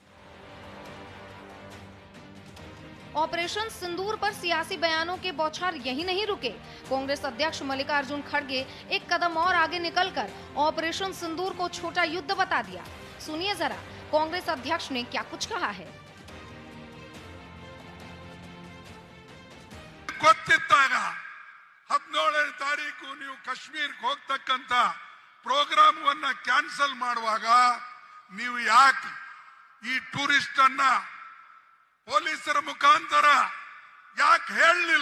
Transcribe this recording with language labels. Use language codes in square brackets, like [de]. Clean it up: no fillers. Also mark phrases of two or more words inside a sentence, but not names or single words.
[hi] ऑपरेशन सिंदूर पर सियासी बयानों के बौछार यही नहीं रुके। कांग्रेस अध्यक्ष मल्लिकार्जुन खड़गे एक कदम और आगे निकलकर ऑपरेशन सिंदूर को छोटा युद्ध बता दिया। सुनिए जरा कांग्रेस अध्यक्ष ने क्या कुछ कहा है। [kn] ಗೊತ್ತಿದ್ದಾಗ 17ನೇ ತಾರೀಕು ನೀವು ಕಾಶ್ಮೀರಕ್ಕೆ ಹೋಗತಕ್ಕಂತ ಪ್ರೋಗ್ರಾಮವನ್ನ ಕ್ಯಾನ್ಸಲ್ ಮಾಡುವಾಗ ನೀವು ಯಾಕೆ ಈ ಟೂರಿಸ್ಟ್ ಅನ್ನ ಪೊಲೀಸರ ಮುಖಾಂತರ ಯಾಕೆ ಹೇಳಲಿಲ್ಲ?